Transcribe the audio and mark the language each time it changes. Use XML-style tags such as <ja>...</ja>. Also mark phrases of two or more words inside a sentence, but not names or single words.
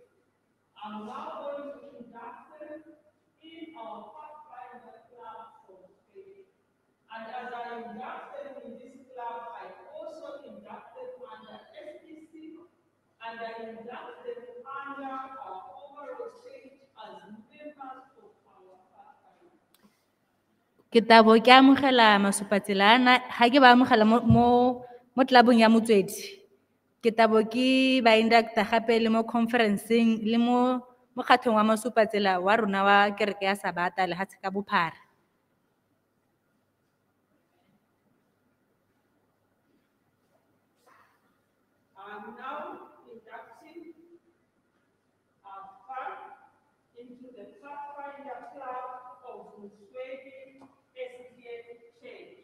<en>I'm now going to induct them in our Pathfinder club for Motswedi. And as I induct them in this club, I also induct them under SPC, and I induct them under our overall stage as members of our Pathfinder.</en> <tn>Ke tabo ke amogela masupatsela ana ha ke ba amogela mo tlabong ya Motswedi. Ke tabo ke ba inducta gape le mo conferenceng le mo mokgatlhong wa masupatsela wa rona wa kereke ya Sabata le hatshe ka bophara.</tn> <en>I'm now inducting our part into the Pathfinder Club of Motswedi SDA Church.</en>